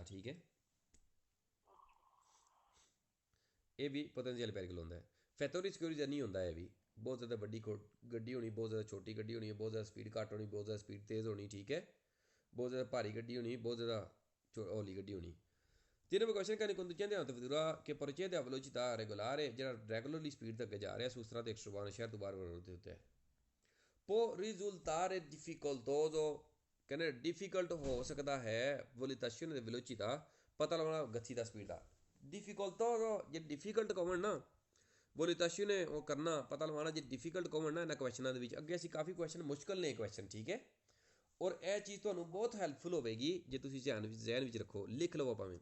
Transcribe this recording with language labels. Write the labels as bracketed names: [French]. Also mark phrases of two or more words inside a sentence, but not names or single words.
[Punjabi] ਠੀਕ ਹੈ, ਇਹ ਵੀ [Italian] potenziale pericolo [Punjabi] ਹੁੰਦਾ ਹੈ। ਫੈਕਟਰੀ ਸਿਕਿਉਰਿਟੀ ਨਹੀਂ ਹੁੰਦਾ, ਇਹ ਵੀ ਬਹੁਤ ਜ਼ਿਆਦਾ ਵੱਡੀ ਗੱਡੀ ਹੋਣੀ, ਬਹੁਤ ਜ਼ਿਆਦਾ ਛੋਟੀ ਗੱਡੀ ਹੋਣੀ, ਬਹੁਤ ਜ਼ਿਆਦਾ ਸਪੀਡ ਘੱਟ ਹੋਣੀ, ਬਹੁਤ ਜ਼ਿਆਦਾ ਸਪੀਡ ਤੇਜ਼ ਹੋਣੀ। ਠੀਕ ਹੈ, ਬਹੁਤ ਜ਼ਿਆਦਾ ਭਾਰੀ ਗੱਡੀ ਹੋਣੀ, ਬਹੁਤ ਜ਼ਿਆਦਾ ਹੌਲੀ ਗੱਡੀ ਹੋਣੀ। ਤਿੰਨ ਕੁਐਸਚਨ ਕਰਨੇ [Italian] conducente a vettura che procede a velocità regolare, [Punjabi] ਜਿਹੜਾ ਰੈਗੂਲਰਲੀ ਸਪੀਡ ਤੇ ਅੱਗੇ ਜਾ ਰਿਹਾ, ਉਸ ਤਰ੍ਹਾਂ ਦੇ ਐਕਸਟਰੋਬਾਨ ਸ਼ਹਿਰ ਤੋਂ ਬਾਹਰ ਰੋਡ ਦੇ ਉੱਤੇ [Italian] può risultare difficoltoso, [Punjabi] ਕਹਿੰਦੇ ਡਿਫੀਕਲਟ ਹੋ ਸਕਦਾ ਹੈ [Italian] valutazione di velocità, [Punjabi] ਪਤਾ ਲਗਾਉਣਾ ਗਤੀ ਦਾ ਸਪੀਡ ਦਾ। difficoltoso ਜੇ ਡਿਫੀਕਲਟ ਕਹਣ ਨਾ, valutazione ਉਹ ਕਰਨਾ ਪਤਾ ਲਗਾਉਣਾ ਜੇ ਡਿਫੀਕਲਟ ਕਹਣ ਨਾ, ਇਹਨਾਂ ਕੁਐਸਚਨਾਂ ਦੇ ਵਿੱਚ ਅੱਗੇ ਅਸੀਂ ਕਾਫੀ ਕੁਐਸਚਨ ਮੁਸ਼ਕਲ ਨੇ ਕੁਐਸਚਨ। ਠੀਕ ਹੈ, ਔਰ ਇਹ ਚੀਜ਼ ਤੁਹਾਨੂੰ ਬਹੁਤ ਹੈਲਪਫੁਲ ਹੋਵੇਗੀ ਜੇ ਤੁਸੀਂ ਜ਼ਹਿਨ ਵਿੱਚ ਰੱਖੋ, ਲਿਖ ਲਵੋ ਭਾਵੇਂ।